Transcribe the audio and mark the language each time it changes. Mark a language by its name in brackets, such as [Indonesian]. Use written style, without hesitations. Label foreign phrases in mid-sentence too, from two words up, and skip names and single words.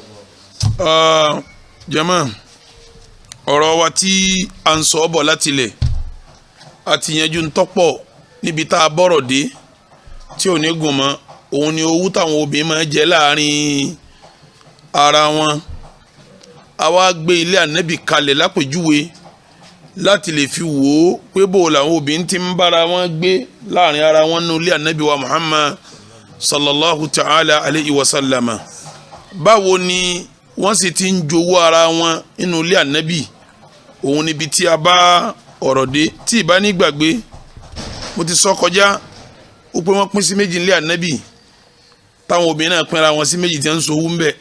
[Yoruba] jama, ọ̀rọ̀ wa tí a ń sọ bọ̀ láti ilẹ̀ àti yanjú ń tọ́pọ̀ níbi tá a bọ̀rọ̀ dé tí ò ní gùn mọ́. òun ni owó táwọn obìnrin máa jẹ láàrin ara wọn. a wá gbé ilé Ànábì kalẹ̀ lápèjúwe láti lè fi wò ó pé bó làwọn obìnrin ti ń bára wọn gbé láàrin ara wọn nínú ilé Ànábì wa Muhammad [Arabic] صلى الله تعالى عليه وسلم. [Yoruba] báwo ni wọ́n sì ti ń jowó ara wọn nínú ilé Ànábì. òun níbi tí a bá ọ̀rọ̀ dé. tí ìbá ní gbàgbé, mo ti sọ kọjá ó pé wọ́n pín sí méjì nílé Ànábì, táwọn obìnrin náà pínra wọn sí méjì tí wọ́n ń sowú ń bẹ̀.